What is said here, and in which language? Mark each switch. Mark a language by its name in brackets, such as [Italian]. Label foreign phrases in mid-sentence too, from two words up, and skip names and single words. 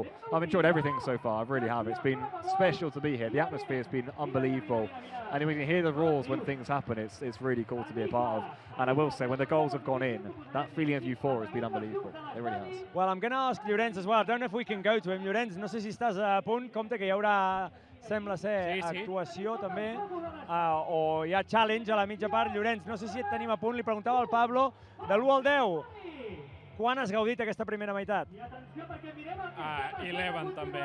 [English] I've enjoyed everything so far. I really have. It's been special to be here. The atmosphere has been unbelievable. And we can hear the roars when things happen. It's really cool to be a part of. And I will say, when the goals have gone in, that feeling of euphoria has been unbelievable. It really has. Well, I'm going to ask Llorenç as well. I don't know if we can go to him. [Catalan] Llorenç, no sé si estàs a punt. Compte que hi haurà, sembla ser, actuació també, o hi ha challenge a la mitja part. Llorenç, no sé si et tenim a punt. Li preguntava al Pablo, de l'1 al 10, Quan has gaudit aquesta primera meitat? 11 també,